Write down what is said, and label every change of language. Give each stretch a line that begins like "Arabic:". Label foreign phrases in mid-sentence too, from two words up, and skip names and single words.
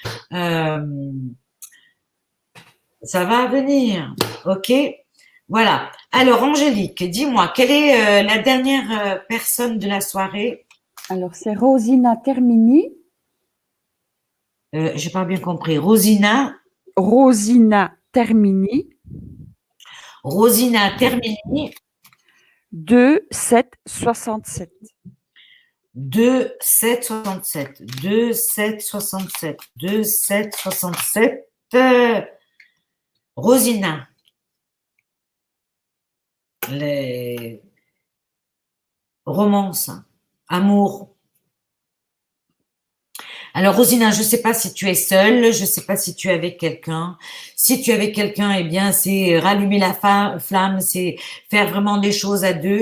French: Ça va venir. Ok. Voilà. Alors, Angélique, dis-moi, quelle est la dernière personne de la soirée? Alors, c'est Rosina Termini. J'ai pas bien compris. Rosina. Rosina Termini. Rosina Termini. 2767. 2767. 2767. 2767. Rosina. Les romances, amour. Alors, Rosina, je ne sais pas si tu es seule, je ne sais pas si tu es avec quelqu'un. Si tu es avec quelqu'un, eh bien, c'est rallumer la flamme, c'est faire vraiment des choses à deux.